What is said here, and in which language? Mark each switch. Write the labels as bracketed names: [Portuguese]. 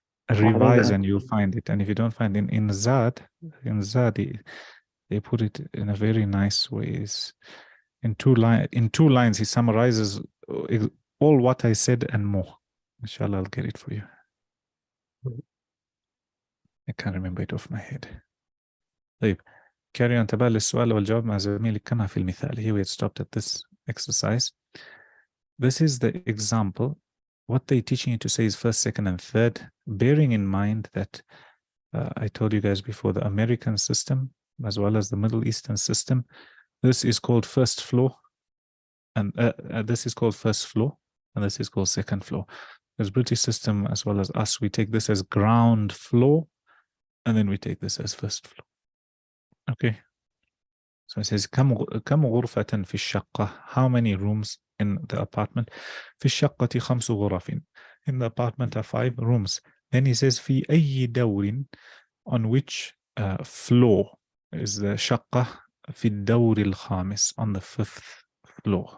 [English] Revise and you'll find it. And if you don't find it in Zad, they put it in a very nice way. In two lines, he summarizes all what I said and more. Inshallah, I'll get it for you. I can't remember it off my head. طيب. Carry on. [Arabic] تبع السؤال والجواب مع زميلك كما في المثال. [English] Here we had stopped at this exercise. This is the example. What they're teaching you to say is first, second, and third, bearing in mind that I told you guys before, the American system, as well as the Middle Eastern system, this is called first floor, and this is called first floor, and this is called second floor. There's British system, as well as us, we take this as ground floor, and then we take this as first floor. Okay. So it says, [Arabic] كم غرفة في الشقة? [English] How many rooms in the apartment? [Arabic] في الشقة 5 غرف. [English] In the apartment are 5 rooms. Then he says, [Arabic] في أي دور? [English] On which floor is the شقة? [Arabic] في الدور الخامس. [English] On the 5th floor.